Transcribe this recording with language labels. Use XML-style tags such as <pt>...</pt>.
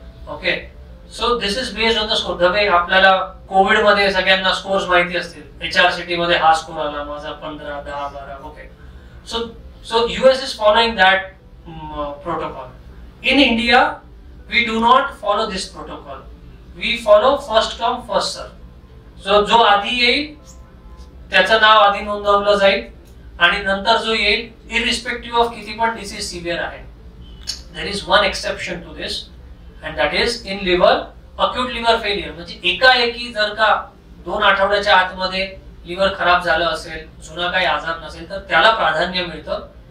<en>Okay, so this is based on the score. The way</en> <mr>आपल्याला Covid मध्ये सगळ्यांना scores माहिती असतील, HRCT मध्ये हा स्कोर आला माझा 15, 10, 12.</mr> <en>Okay, so US is following that protocol. In India we do not follow this protocol. We follow first come first serve.</en> <mr>जो आधी येईल त्याचं नाव आधी नोंदवलं जाईल आणि नंतर जो येईल</mr> <en>irrespective of</en> <mr>किती पण डिसीज सिव्हिअर आहे.</mr> <en>There is one exception to this and that is in liver acute liver failure.</en> <mr>म्हणजे एकाएकी जर का 2 आठवड्याच्या आतमध्ये लिव्हर खराब झालं असेल, जुना काही आजार नसेल, तर त्याला प्राधान्य मिळतं.</mr>